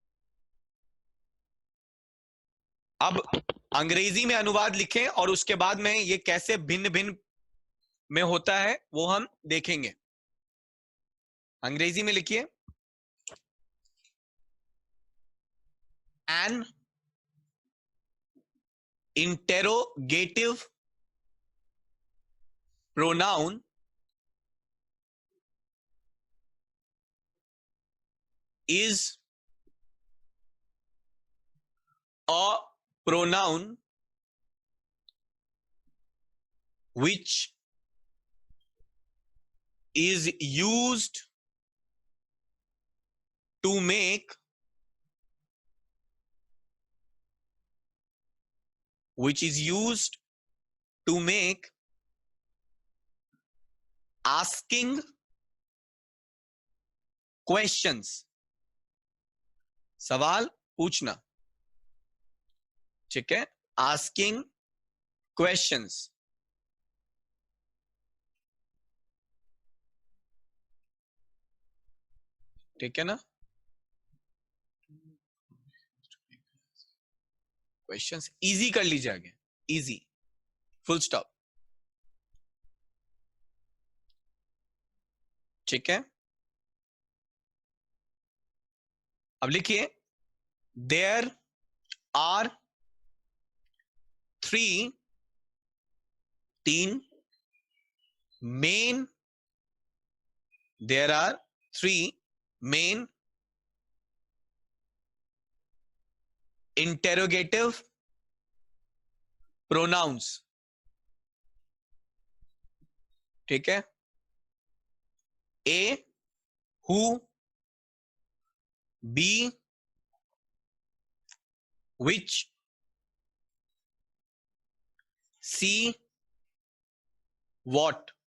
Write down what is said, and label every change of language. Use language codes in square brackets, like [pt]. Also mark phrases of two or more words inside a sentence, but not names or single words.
[hi] अब अंग्रेजी में अनुवाद लिखें और उसके बाद में ये कैसे भिन्न भिन्न में होता है वो हम देखेंगे। अंग्रेजी में लिखिए, [en] an interrogative प्रोनाउन is a pronoun which is used to make, which is used to make asking questions, [hi] सवाल पूछना। ठीक है, [en] asking questions। [hi] ठीक है ना, [en] questions easy [hi] कर लीजिए आगे, इजी, [en] full stop. [hi] ठीक है, अब लिखिए, [en] there are three, तीन, main, there are three main interrogative pronouns। [hi] ठीक है, [en] A who, B which, C what।